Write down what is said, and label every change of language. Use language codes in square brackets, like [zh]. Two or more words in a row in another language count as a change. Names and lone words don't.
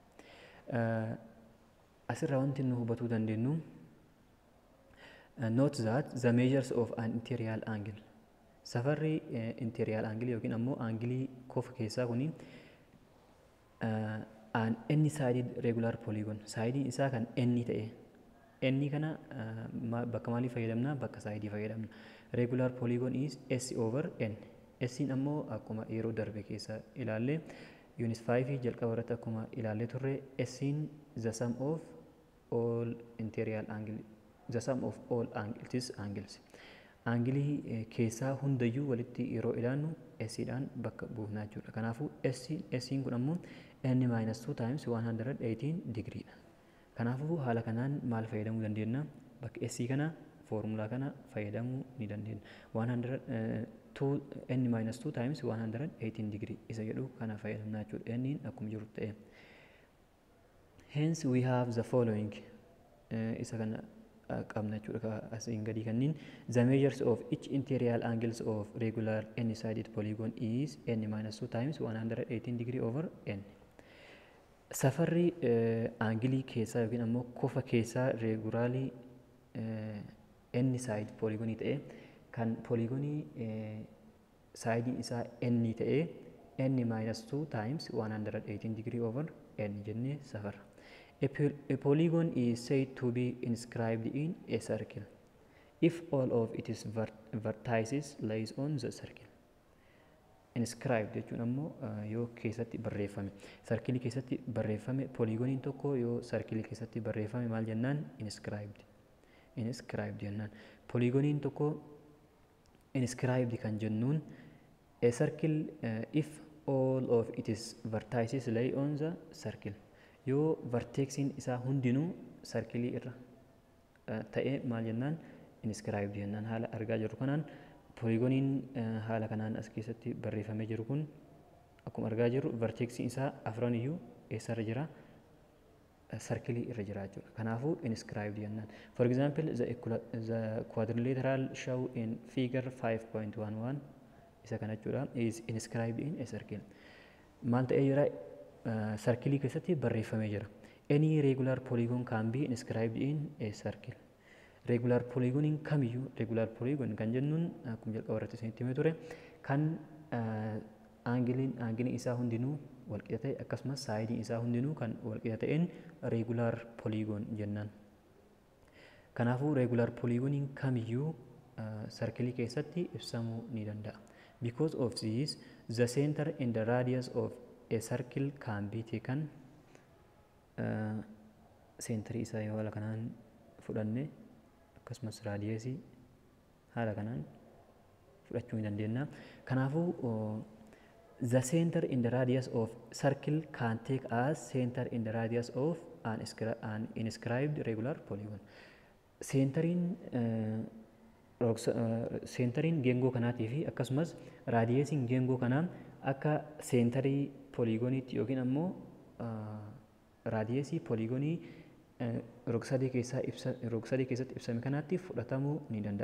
[om] Asirraa wanti nu hubatuu dandeenyu [en] note that the measures of an interior angle. [om] Safarri [en] interior angle [om] yookiin ammoo aangilii kofa keessaa kuni [en] an n-sided regular polygon. [om] Saayidiin isaa kan n ta'e. N kana bakka maalii fayyadamna? Bakka saayidii fayyadamna. [en] Regular polygon is s over n. [om] S'in ammoo akkuma yeroo darbe keessa ilaalle unit 5 jalqaba irratti akkuma ilaalle turre s'in [en] the sum of all interior angle, the sum of all angles. [om] Aangilii keessaa hundayyuu walitti yeroo ilaallu s'idhaan bakka buufnaa jechuudha. Kanaafuu s'in kun ammoo [en] n minus 2 times 118 degree [om] dha. Kanaafuu haala kanaan maal fayyadamuu dandeenya? Bakka s kana formula kana fayyadamuu ni dandeenya. [en] N minus 2 times 118 degree [om] isa jedhu kana fayyadamna jechuudha. N akkuma jiru ta'e. [en] Hence we have the following [om] isa kana qabna jechuudha asiin gadi kanniin. [en] The measures of each interior angles of regular n-sided polygon is n minus 2 times 118 degree over n. [om] Safarri aangilii keessaa yookiin ammoo kofa keessaa [en] regularly n-sided [om] polygonii ta'e kan polygonii saayidii isaa n ta'e [en] n minus 2 times 118 degree over n [om] jennee safarra. [en] A polygon is said to be inscribed in a circle if all of its vertices lies on the circle. [om] Inscribed jechuun ammoo yoo keessatti barreeffame. Sarkilii keessatti barreeffame polygoniin tokko yoo sarkilii keessatti barreeffame maal jennaan? [en] Inscribed. Inscribed [om] jennaan. Polygoniin tokko inscribed kan jennuun [en] a circle if all of its vertices lie on the circle. [om] Yoo vertexiin isaa hundinuu sarkilii irra ta'e maal jennaan? Inscribed jennaan. Haala argaa jirru kanaan polygoniin haala kanaan as keessatti barreeffamee jiru kun akkuma argaa jirru vertexiin isaa afran iyyuu eessarra jira? Circle irra jira jechuudha. Kanaafuu inscribed jennaan. [en] For example, the quadrilateral shown in figure 5.11 [om] isa kana jechuudha [en] is inscribed in a circle. [om] Maal ta'ee jira? Circle keessatti barreeffamee jira. [en] Any regular polygon can be inscribed in a circle. Regular polygon [om] kamiyyuu [en] regular polygon [om] kan jennuun akkuma jalqaba irratti isinitti himee ture kan aangiliin isaa hundinuu walqixa ta'e akkasumas saayidiin isaa hundinuu kan walqixa ta'een [en] regular polygon [om] jennaan. Kanaafuu [en] regular polygon [om] kamiyyuu circle keessatti ibsamuu ni danda'a. [en] Because of this, the center and the radius of a circle can be taken [om] seentarii isaa yoo haala kanaan fudhanne akkasumas raadiyeesii haala kanaan fudhachuu ni dandeenya. [en] Kanaafuu the center in the radius of circle can take as center in the radius of an inscribed regular polygon. [om] Seentariin geengoo kanaatii fi akkasumas raadiyeesiin geengoo kanaa akka seentarii pooligooniitti yookiin ammoo raadiyeesii pooligoonii rog-sadee keessatti ibsame kanaatti fudhatamuu ni danda'a.